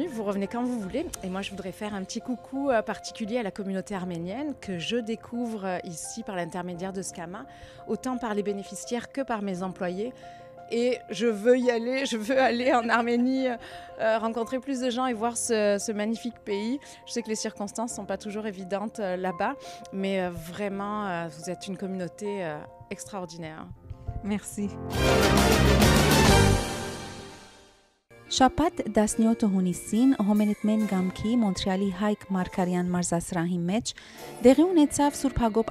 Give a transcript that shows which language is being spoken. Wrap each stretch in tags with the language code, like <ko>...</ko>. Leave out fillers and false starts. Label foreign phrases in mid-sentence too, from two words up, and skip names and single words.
<fr>Vous revenez quand vous voulez. Et moi, je voudrais faire un petit coucou particulier à la communauté arménienne que je découvre ici par l'intermédiaire de Skama, autant par les bénéficiaires que par mes employés. Et je veux y aller, je veux aller en Arménie, rencontrer plus de gens et voir ce magnifique pays. Je sais que les circonstances ne sont pas toujours évidentes là-bas, mais vraiment, vous êtes une communauté extraordinaire. Merci.</fr> <hy>Շաբաթ 17 հունիսին Հոմենիտմեն գամքի Մոնտրեալի Հայկ Մարգարյան մարզասրահի մեջ դեղի ունեցավ Սուրբ Հակոբ</hy>